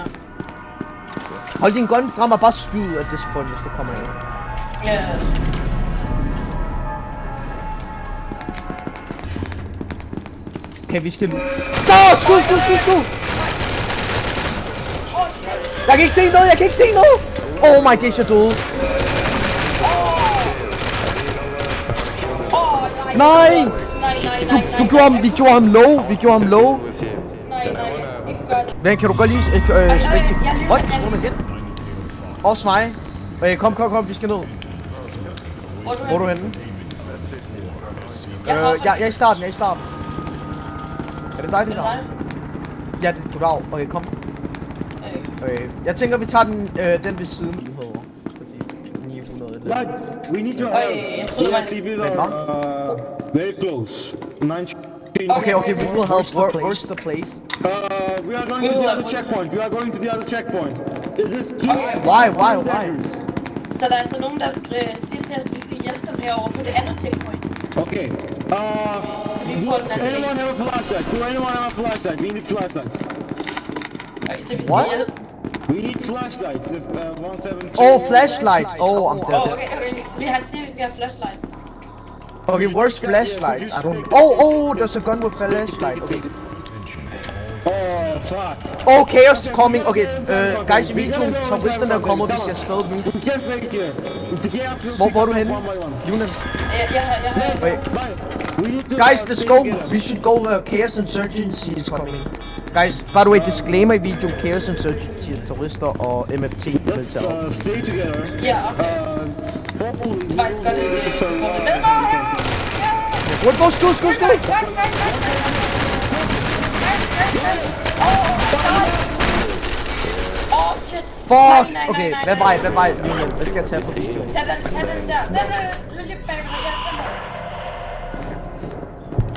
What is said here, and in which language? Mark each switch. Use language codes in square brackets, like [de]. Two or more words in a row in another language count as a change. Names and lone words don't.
[da] Hold din gun frem og bare skyd af [en] this point, [da] hvis der kommer en. Ja. Okay, vi skal... Så! Skud! Jeg kan ikke se noget! [en] Oh my days, [da] jeg døde. Nej! Vi gjorde ham low. Nej, ikke godt. Men kan du godt lige spænde til... jeg lyver, What? jeg Hvor er igen? Også mig. Okay, kom, vi skal ned. Hvor er du henne? Jeg er i starten. Er det dig, det der? Ja, det er goddag. Okay, kom. Okay. Jeg tænker, vi tager den ved siden. Præcis. 900 eller... [en] Lads, we need your help. The SCPs are very close. 19. Okay, we will help. Where's the place? We are going to the other checkpoint. Is this two? Why? [da] Så der er altså nogen, der siger til os, at vi skal hjælpe dem herovre på det andet checkpoint. Okay. [en] Anyone have a flashlight? Do anyone have a flashlight? We need flashlights. [da] Okay, så vi skal What? hjælpe. [en] We need flashlights. If 172. Oh, flashlights. Oh, I'm dead. [da] Okay. Vi har siger, at vi skal have flashlights. [en] Okay, where's flashlight? I don't... Oh, there's a gun with flashlight. Okay. Oh, fuck. Oh, chaos is coming. Okay, guys, [da] videoen, terroristerne er kommet, vi skal afsted nu. [en] We can't make it here. The chaos will [da] Hvor er du henne? [en] one by one. [da] Lunan. Jeg har... Okay. [en] We need to Guys, let's go. We should go. Chaos Insurgency is coming. Guys, by the way, disclaimer [da] i videoen. Chaos Insurgency er terrorister og MFT. [en] Let's stay together. [da] Ja, okay. Hopefully, Faktisk godt, at vi får det med. Nå, her! [en] What? Go, [da] skud! Fuck! Okay, hvad vej? Lunan, hvad skal jeg tage på videoen? Tag den der. Den er lidt bag mig. Ja, den der.